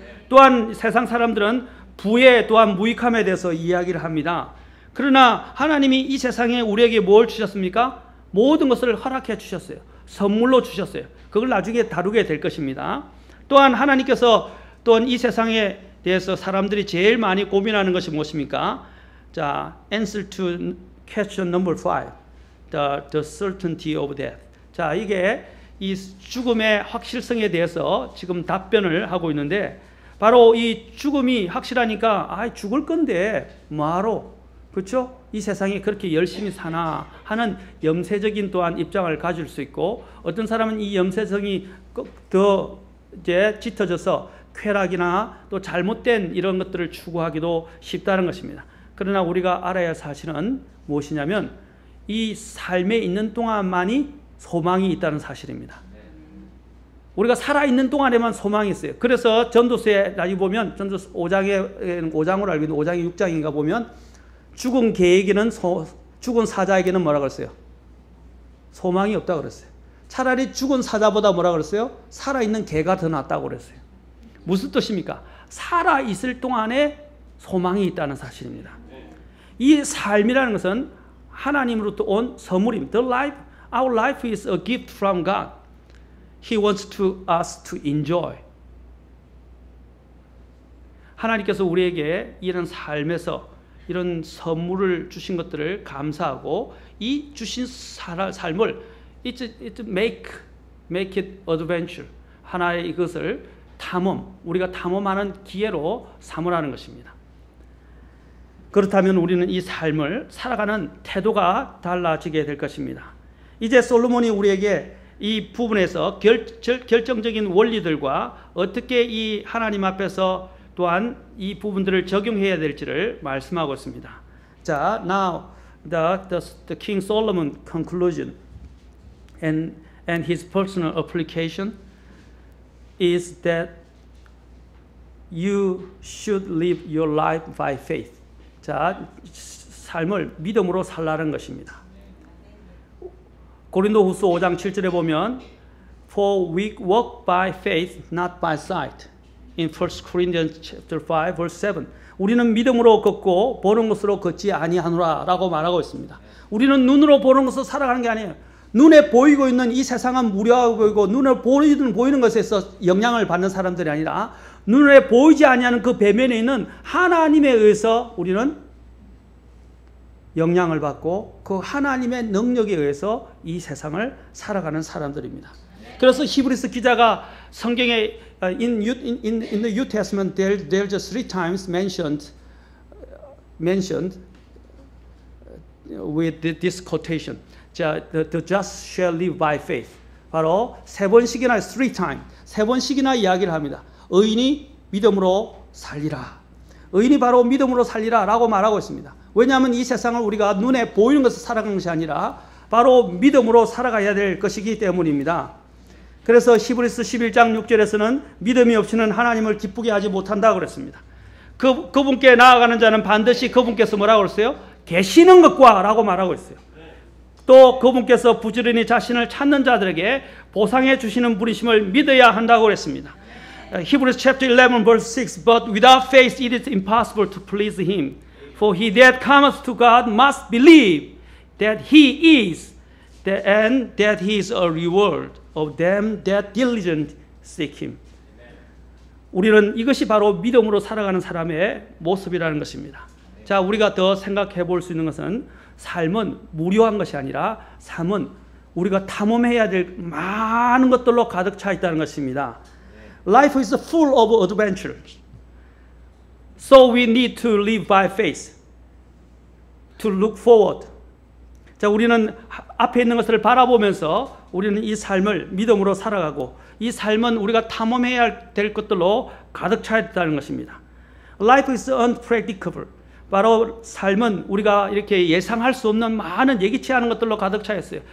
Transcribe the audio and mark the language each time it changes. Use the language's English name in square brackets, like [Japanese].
[Korean] 또한 세상 사람들은 부에 또한 무익함에 대해서 이야기를 합니다. 그러나 하나님이 이 세상에 우리에게 뭘 주셨습니까? 모든 것을 허락해 주셨어요. 선물로 주셨어요. 그걸 나중에 다루게 될 것입니다. 또한 하나님께서 또한 이 세상에 대해서 사람들이 제일 많이 고민하는 것이 무엇입니까? 자, [English] answer to question number 5. The certainty of death. [Korean] 자, 이게 이 죽음의 확실성에 대해서 지금 답변을 하고 있는데 바로 이 죽음이 확실하니까 죽을 건데 뭐하러? 그렇죠? 이 세상에 그렇게 열심히 사나 하는 염세적인 또한 입장을 가질 수 있고 어떤 사람은 이 염세성이 더 이제 짙어져서 쾌락이나 또 잘못된 이런 것들을 추구하기도 쉽다는 것입니다. 그러나 우리가 알아야 할 사실은 무엇이냐면 이 삶에 있는 동안만이 소망이 있다는 사실입니다. 우리가 살아있는 동안에만 소망이 있어요. 그래서 전도서에 나중에 보면 전도서 5장으로 알고 있는 5장이 6장인가 보면 죽은 개에게는 죽은 사자에게는 뭐라 그랬어요? 소망이 없다고 그랬어요. 차라리 죽은 사자보다 뭐라 그랬어요? 살아있는 개가 더 낫다고 그랬어요. 무슨 뜻입니까? 살아있을 동안에 소망이 있다는 사실입니다. 이 삶이라는 것은 하나님으로부터 온 선물입니다. [English] Our life is a gift from God. He wants us to enjoy. [Korean] 하나님께서 우리에게 이런 삶에서 이런 선물을 주신 것들을 감사하고 이 주신 삶을 [English] make it adventure. [Korean] 하나의 이것을 우리가 탐험하는 기회로 삼으라는 것입니다. 그렇다면 우리는 이 삶을 살아가는 태도가 달라지게 될 것입니다. 이제 솔로몬이 우리에게 이 부분에서 결정적인 원리들과 어떻게 이 하나님 앞에서 또한 이 부분들을 적용해야 될지를 말씀하고 있습니다. 자, [English] now the King Solomon conclusion and his personal application is that you should live your life by faith. [Korean] 자, 삶을 믿음으로 살라는 것입니다. 고린도후서 5장 7절에 보면 [English] For we walk by faith, not by sight. In 1 Corinthians chapter 5, verse 7. [Korean] 우리는 믿음으로 걷고 보는 것으로 걷지 아니하노라 라고 말하고 있습니다. 우리는 눈으로 보는 것으로 살아가는 게 아니에요. 눈에 보이고 있는 이 세상은 무료하고 보이고 눈에 보이는 것에서 영향을 받는 사람들이 아니라 눈에 보이지 아니하는 그 배면에 있는 하나님에 의해서 우리는 영향을 받고 그 하나님의 능력에 의해서 이 세상을 살아가는 사람들입니다. 그래서 히브리서 기자가 성경에 [English] in the New Testament there's just 3 times mentioned with this quotation. [Korean] 자, [English] the just shall live by faith. [Korean] 바로 3번씩이나 [English] 3 times [Korean] 3번씩이나 이야기를 합니다. 의인이 믿음으로 살리라. 의인이 바로 믿음으로 살리라 라고 말하고 있습니다. 왜냐하면 이 세상을 우리가 눈에 보이는 것을 살아가는 것이 아니라 바로 믿음으로 살아가야 될 것이기 때문입니다. 그래서 히브리서 11장 6절에서는 믿음이 없이는 하나님을 기쁘게 하지 못한다고 그랬습니다. 그분께 나아가는 자는 반드시 그분께서 뭐라고 그랬어요? 계시는 것과 라고 말하고 있어요. 또 그분께서 부지런히 자신을 찾는 자들에게 보상해 주시는 분이심을 믿어야 한다고 그랬습니다. [English] Hebrews chapter 11 verse 6 But without faith it is impossible to please him. For he that cometh to God must believe that he is and that he is a reward of them that diligently seek him. [Korean] 우리는 이것이 바로 믿음으로 살아가는 사람의 모습이라는 것입니다. 자, 우리가 더 생각해 볼 수 있는 것은 삶은 무료한 것이 아니라 삶은 우리가 탐험해야 될 많은 것들로 가득 차 있다는 것입니다. [English] Life is full of adventures. So we need to live by faith. To look forward. [Korean] 자, 우리는 앞에 있는 것을 바라보면서 우리는 이 삶을 믿음으로 살아가고 이 삶은 우리가 탐험해야 될 것들로 가득 차 있다는 것입니다. [English] Life is unpredictable. [Korean] 바로 삶은 우리가 이렇게 예상할 수 없는 많은 예기치 않은 것들로 가득 차 있어요.